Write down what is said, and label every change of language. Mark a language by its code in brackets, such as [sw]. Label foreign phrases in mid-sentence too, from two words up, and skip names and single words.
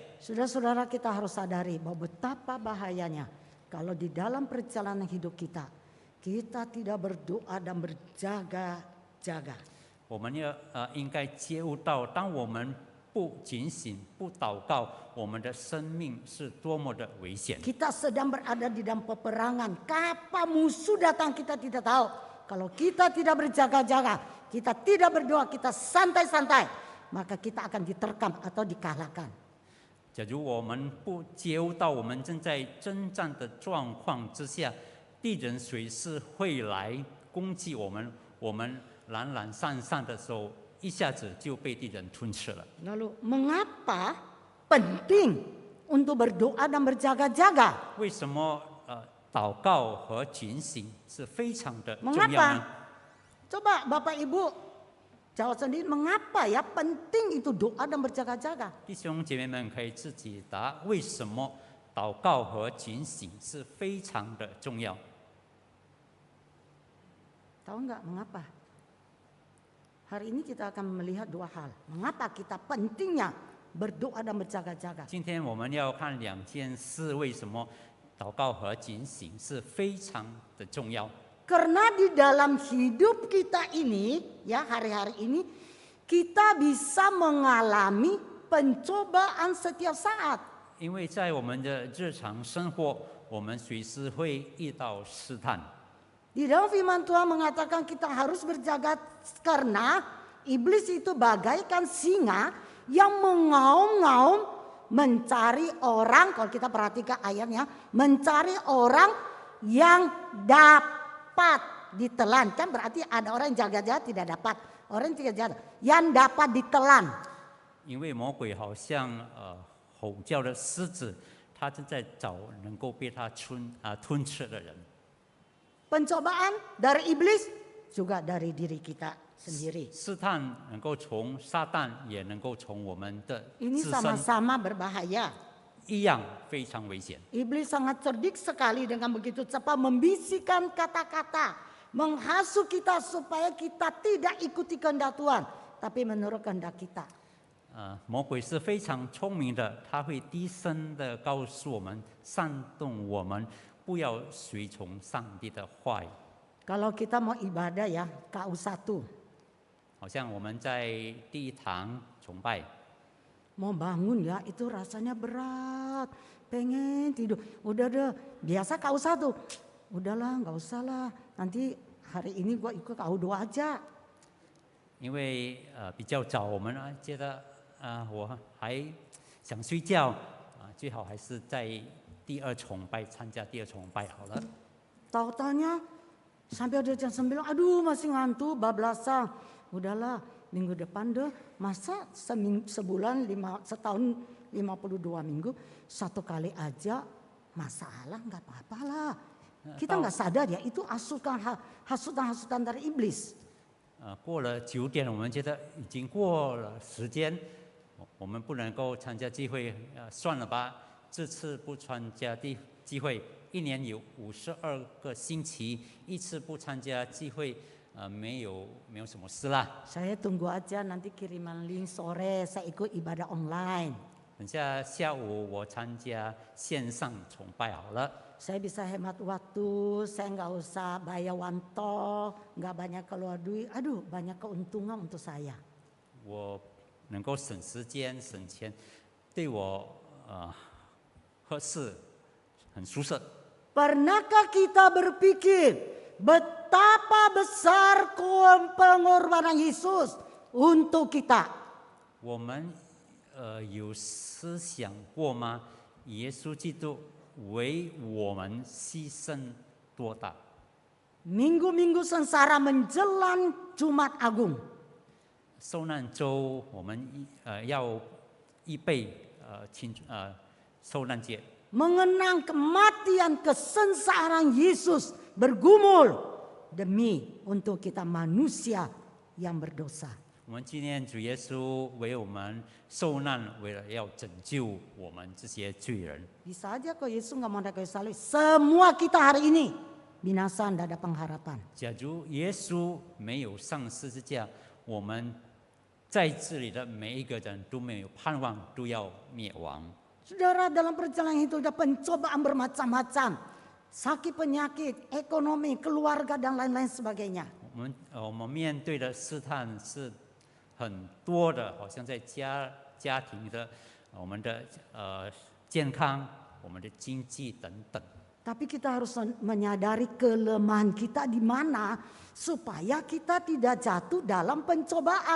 [id] Saudara-saudara, kita harus sadari bahwa betapa bahayanya kalau di dalam perjalanan hidup kita tidak berdoa dan berjaga-jaga. [zh] 我们应该接悟到，当我们不警醒、不祷告，我们的生命是多么的危险。 [id] Kita sedang berada di dalam peperangan. Kapan musuh datang kita tidak tahu. Kalau kita tidak berjaga-jaga, kita tidak berdoa, kita santai-santai, maka kita akan diterkam atau dikalahkan. [zh] 假如我们不接悟到我们正在征战的状况之下，敌人随时会来攻击我们，我们懒懒散散的时候，一下子就被敌人吞噬了。 [id] Lalu mengapa penting untuk berdoa dan berjaga-jaga? [zh] 为什么祷告和警醒是非常的重要呢？ [id] Mengapa? Coba Bapak Ibu jawab sendiri, mengapa ya penting itu doa dan berjaga-jaga? [zh] 弟兄姐妹们可以自己答，为什么祷告和警醒是非常的重要？ [id] Tahu nggak mengapa? Hari ini kita akan melihat 2 hal. Mengapa kita pentingnya berdoa dan berjaga-jaga? [zh] 今天我们要看2件事，为什么祷告和警醒是非常的重要？ [id] Karena di dalam hidup kita ini, ya hari-hari ini, kita bisa mengalami pencobaan setiap saat. [zh] 因为在我们的日常生活，我们随时会遇到试探。 [id] Di dalam firman Tuhan mengatakan kita harus berjaga karena iblis itu bagaikan singa yang mengaum-ngaum mencari orang, kalau kita perhatikan ayatnya, mencari orang yang dapat dapat ditelan. Kan berarti ada orang yang jaga-jaga tidak dapat. Orang yang tidak jaga yang dapat ditelan. [zh] 因为魔鬼好像吼叫的狮子，他正在找能够被他吞吃的人。 [id] Pencobaan dari iblis juga dari diri kita sendiri. [zh] 试探能够从撒旦，也能够从我们的 [id] Ini [zh] 自身 [id] sama-sama berbahaya. [zh] 一样非常危险。 [id] Iblis sangat cerdik sekali dengan begitu cepat membisikkan kata-kata, menghasut kita supaya kita tidak ikuti kehendak Tuhan, tapi menurut kehendak kita. [zh] 魔鬼是非常聪明的，他会低声的告诉我们，煽动我们不要随从上帝的话语。 [id] Kalau kita mau ibadah ya, KU1, [zh] 好像我们在第一堂崇拜， [id] mau bangun ya itu rasanya berat, pengen tidur. Udah deh, biasa KU1, udahlah nggak usah lah, nanti hari ini gua ikut KU2 aja. [zh] 因为比较早，我们觉得我还想睡觉最好还是在第二崇拜参加第二崇拜好了。 [id] Tahu-taunya sampai udah jam 9, aduh masih ngantuk, bablasan. Udahlah minggu depan deh, masa sebulan setahun 52 minggu, satu kali aja masalah nggak apa-apa lah. Kita nggak sadar ya itu hasutan dari iblis. [zh] 过了9点，我们觉得已经过了时间，我们不能够参加聚会，算了吧，这次不参加聚会。 1年有52个星期，一次不参加聚会，没有什么事啦。 [id] Saya tunggu aja nanti kiriman link sore, saya ikut ibadah online. [zh] 等下下午我参加线上崇拜好了。 [id] Saya bisa hemat waktu, saya nggak usah bayar wanto, nggak banyak keluar duit. Aduh, banyak keuntungan untuk saya. [zh] 我能够省时间省钱，对我合适，很舒适。 [id] Pernahkah kita berpikir betapa besar pengorbanan Yesus untuk kita? [zh] 我们有思想过吗？耶稣基督为我们牺牲多大？ [id] Minggu-minggu sengsara menjelang Jumat Agung. [zh] 受难周我们要预备受难节。 [id] Mengenang kematian kesengsaraan Yesus bergumul demi untuk kita manusia yang berdosa. [zh] 我们纪念主耶稣为我们受难，为了要拯救我们这些罪人。 [id] Bisa aja kalau Yesus nggak mau naik kayu salib, semua kita hari ini binasa, tidak ada pengharapan. [zh] 假如耶稣没有上十字架，我们在这里的每一个人都没有盼望，都要灭亡。 [id] Saudara, dalam perjalanan hidup ada pencobaan bermacam-macam. Sakit penyakit, ekonomi, keluarga dan lain-lain sebagainya. [zh] 我们面对的试探是很多的，好像在家庭的、我们的健康、我们的经济等等。 [id] Tapi kita harus menyadari kelemahan kita di mana supaya kita tidak jatuh dalam pencobaan.